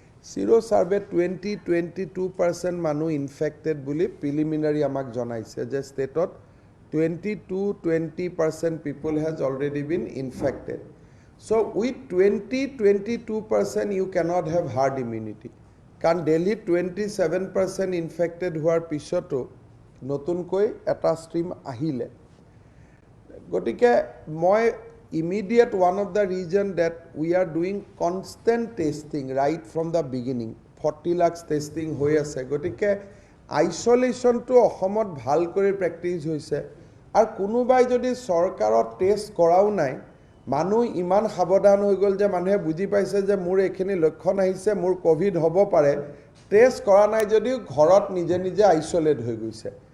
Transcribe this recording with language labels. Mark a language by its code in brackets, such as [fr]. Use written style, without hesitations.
[as] চিৰ' ছাৰ্ভে 22% মানুহ ইনফেক্টেড বুলি প্ৰিলিমিনাৰী আমাক জনাইছে, যে [en] ষ্টেটত 22% people has already been infected. So' with 22% you cannot have herd immunity. [as] কাৰণ দিল্লীত 27% ইনফেক্টেড হোৱাৰ পিছতো নতুনকৈ এটা ষ্ট্ৰীম আহিলে। গতিকে মই [en] immediate one of the reason that we are doing constant testing right from the beginning, 40 lakhs testing [as] হৈ আছে। গতিকে আইচলেশ্যনটো অসমত ভাল কৰি প্ৰেক্টিছ হৈছে। আৰু কোনোবাই যদি চৰকাৰত টেষ্ট কৰাও নাই, মানুহ ইমান সাৱধান হৈ গ'ল যে মানুহে বুজি পাইছে যে মোৰ এইখিনি লক্ষণ আহিছে, মোৰ ক'ভিড হ'ব পাৰে, টেষ্ট কৰা নাই যদিও ঘৰত নিজে নিজে আইচলেট হৈ গৈছে।